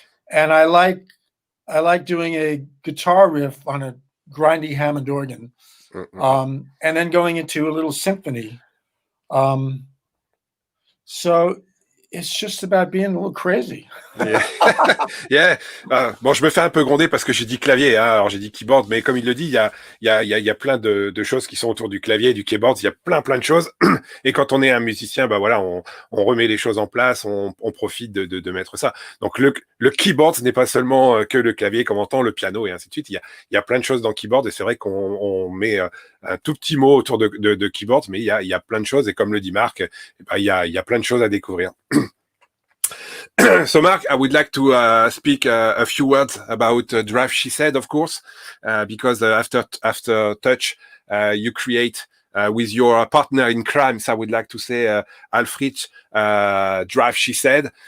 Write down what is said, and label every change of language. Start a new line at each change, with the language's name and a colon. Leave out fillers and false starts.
English: And I like doing a guitar riff on a grindy Hammond organ, and then going into a little symphony. Um, so it's just about being a little crazy. Yeah. Yeah.
French: Bon, je me fais un peu gronder parce que j'ai dit clavier, hein. Alors j'ai dit keyboard, mais comme il le dit, il y a plein de choses qui sont autour du clavier, du keyboard. Il y a plein de choses. Et quand on est un musicien, bah voilà, on remet les choses en place, on profite de mettre ça. Donc le keyboard, ce n'est pas seulement que le clavier, comme on entend, le piano et ainsi de suite. Il y a plein de choses dans keyboard et c'est vrai qu'on met un tout petit mot autour de keyboard, mais il y a plein de choses. Et comme le dit Marc, bah, il y a plein de choses à découvrir.
English: So, Mark, I would like to speak a few words about Drive She Said, of course, because after Touch, you create with your partner in crimes. I would like to say Alfred Drive She Said.